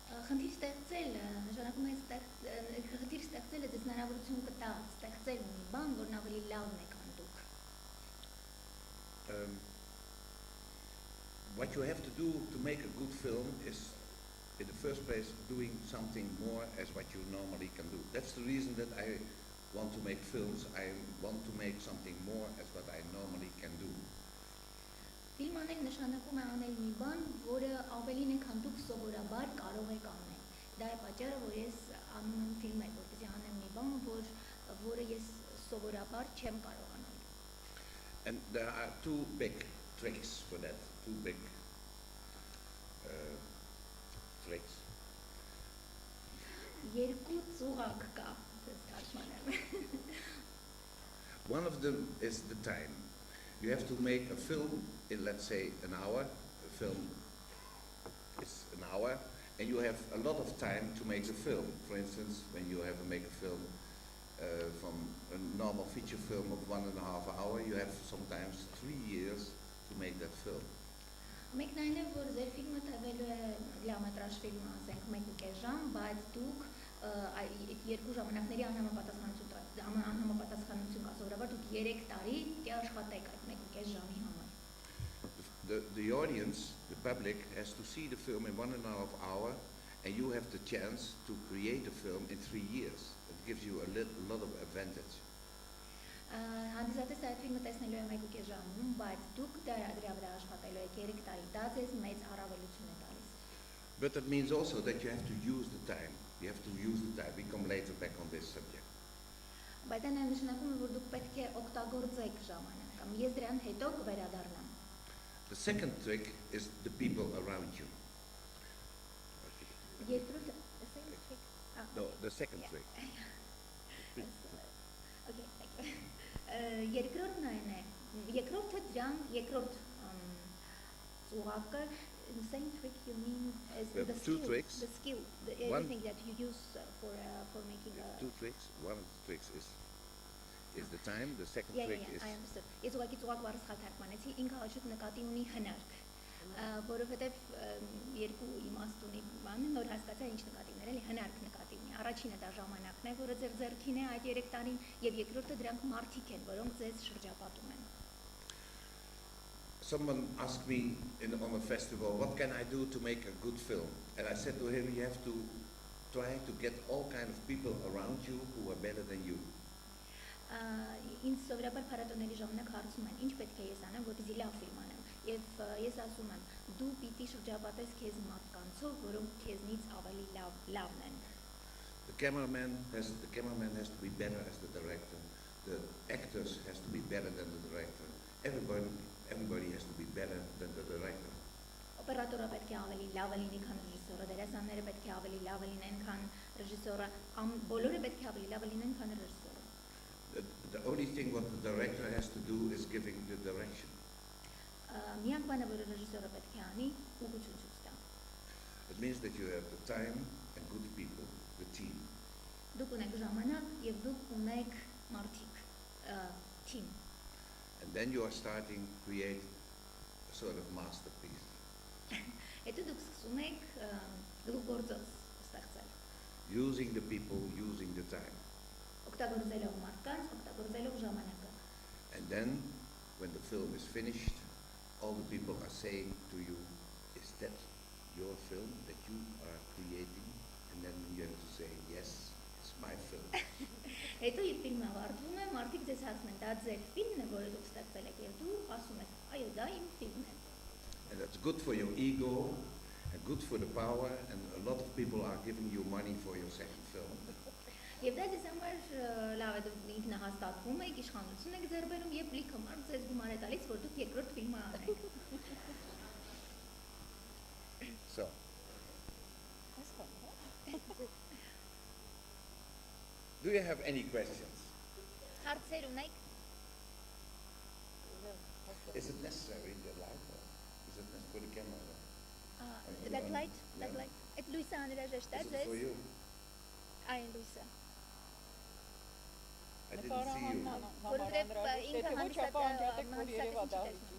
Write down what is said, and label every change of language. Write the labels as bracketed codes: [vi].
[hy] Խնդիր ստեղծելը նշանակում է խնդիր ստեղծելը դες հնարավորություն կտա ստեղծել մի բան, որն ավելի լավն է, քան դուք։ [en] What you have to do to make a good film is, in the first place, doing something more as what you normally can do. That's the reason that I want to make films. I want to make something more as what I normally can do. [hy] Ֆիլմ անել նշանակում է անել մի բան, որը ավելին է, քան դուք սովորաբար կարող եք անել։ Դա է պատճառը, որ ես անում եմ ֆիլմեր, որպեսզի անեմ մի բան, որը ես սովորաբար չեմ կարող անել։ [en] And there are two big tricks for that. Two big tricks. [hy] Երկու ծուղակ կա, դες թարգմանեմ։ [en] One of them is the time. You have to make a film in, let's say, an hour. A film is an hour, and you have a lot of time to make a film. For instance, when you have to make a film from a normal feature film of 1.5 hours, you have sometimes 3 years to make that film. [hy] Մեկն այն է, որ ձեր ֆիլմը տևելու է լիամետրաժ ֆիլմը, ասենք 1.5 ժամ, բայց դուք երկու ժամանակների անհամապատասխանություն կա, սովորաբար դուք 3 տարի պետք է աշխատեք այդ 1.5 ժամի համար։ [en] The audience, the public, has to see the film in 1.5 hours, and you have the chance to create a film in 3 years. It gives you a lot of advantage. [hy] Հանդիսատեսը այդ ֆիլմը տեսնելու է 1.5 ժամում, բայց դուք դրա վրա աշխատելու եք 3 տարի, դա ձեզ մեծ առավելություն է տալիս։ [en] But it means also that you have to use the time. You have to use the time. We come later back on this subject. [hy] Բայց դա նաև նշանակում է, որ դուք պետք է օգտագործեք ժամանակ, կամ ես դրան հետո կվերադառնամ։ [en] The second trick is the people around you. [hy] Երկրորդը, [en] No, the second trick. Okay, thank you. [hy] Երկրորդն այն է, երկրորդը դրան, երկրորդ ծուղակը, [en] the same trick you mean as the skill, tricks. The skill, everything that you use for making a... Two tricks. One of the tricks is the time. The second trick is... I understood. [hy] Ես ուղղակի ծուղակ բառը սխալ թարգմանեցի, ինքը հաշուտ նկատի ունի հնարք, որովհետև երկու իմաստ ունի բանը, նոր հասկացա ինչ նկատի ուներ, էլի հնարք նկատի ունի։ Առաջինը դա ժամանակն է, որը ձեր ձեռքին է այդ 3 տարին, եւ երկրորդը դրանք մարդիկ են, որոնք ձեզ շրջապատում են։ [en] Someone asked me on a festival, what can I do to make a good film? And I said to him, you have to try to get all kinds of people around you who are better than you. [hy] Ինձ սովորաբար փառատոների ժամանակ հարցում են, ինչ պետք է ես անեմ, որպեսզի լավ ֆիլմ անեմ։ Եվ ես ասում եմ, դու պիտի շրջապատես քեզ մարդկանցով, որոնք քեզնից ավելի լավն են։ [en] The cameraman has to be better as the director. The actors has to be better than the director. Everybody has to be better than the director. [hy] Օպերատորը պետք է ավելի լավ լինի, քան ռեժիսորը, դերասանները պետք է ավելի լավ լինեն, քան ռեժիսորը, բոլորը պետք է ավելի լավ լինեն, քան ռեժիսորը։ [en] The only thing what the director has to do is giving the direction. [hy] Միակ բանը, որը ռեժիսորը պետք է անի, ուղղություն ցույց տա։ [en] It means that you have the time and good people, the team. [hy] Դուք ունեք ժամանակ եւ դուք ունեք մարդիկ, team։ [en] And then you are starting to create a sort of masterpiece. [hy] Հետո դուք սկսում եք գլուխգործոց ստեղծել։ [en] Using the people, using the time. [hy] Օգտագործելով մարդկանց, օգտագործելով ժամանակը։ [en] And then, when the film is finished, all the people are saying to you, is that your film that you are creating? And then you have to say, yes, it's my film. [hy] Հետո իր ֆիլմը ավարտվում է, մարդիկ ձեզ ասում են, դա ձեր ֆիլմն է, որը դուք ստեղծել եք, եւ դու ասում ես, այո, դա իմ ֆիլմն է։ [en] And that's good for your ego, and good for the power, and a lot of people are giving you money for your second film. [hy] Եվ դա ձեզ համար լավ է, դուք ինքնահաստատվում եք, իշխանություն եք ձեռք բերում եւ լիքը մարդ ձեզ գումար է տալիս, որ դուք երկրորդ ֆիլմը անեք։ [en] So, do you have any questions? [hy] Հարցեր ունեք։ [en] Is it necessary in the light, or is it necessary for the camera? That light, that light։ [hy] Այդ լույսը անհրաժեշտ է [en] Is it for [hy] ձեզ։ [en] you? [hy] Այն լույսը։ [en] I didn't see you. [hy] Որովհետև ինքը հանդիսատեսի